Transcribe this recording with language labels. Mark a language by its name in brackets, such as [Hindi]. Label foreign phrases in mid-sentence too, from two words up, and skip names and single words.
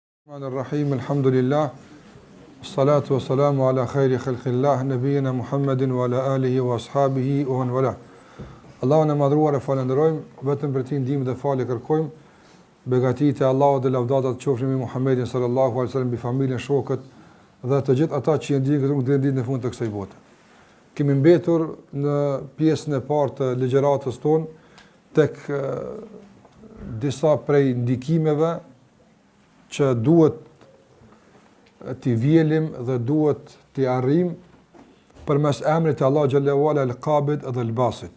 [Arabic] رحيم، الحمد لله، الصلاة والسلام على خير خلق الله، نبينا محمد وعلى آله وأصحابه ومن والى. [Albanian] Allahun e madhruar e falenderojmë, vetëm për ti ndihmë dhe falë kërkojmë. Begatitë e Allahut dhe lavdatat qofshin mbi Muhammedin [Arabic] صلى الله عليه وسلم, [Albanian] mbi familjen, shokët dhe të gjithë ata që ndjekin rrugën deri në ditën e fundit të kësaj bote. Kemi mbetur në pjesën e parë të ligjëratës tonë tek disa prej ndikimeve që duhet t'i vjelim dhe duhet t'i arrim përmes emrit të Allah [Arabic] جل وعلا [Albanian] al-Qabid dhe al-Basit.